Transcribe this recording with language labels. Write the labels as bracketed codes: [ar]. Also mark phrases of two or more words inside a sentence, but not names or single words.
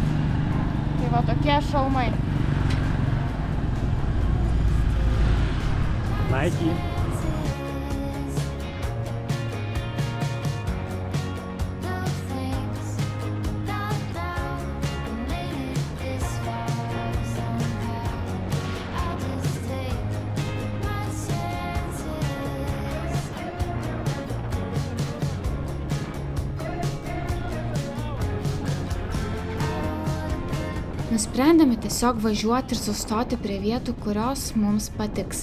[lt] Tai va tokie šalmai. Nike. [en] No thanks, not now. I made it this far somehow. I'll just take my chances. [lt] Nusprendėme tiesiog važiuoti ir sustoti prie vietų, kurios mums patiks.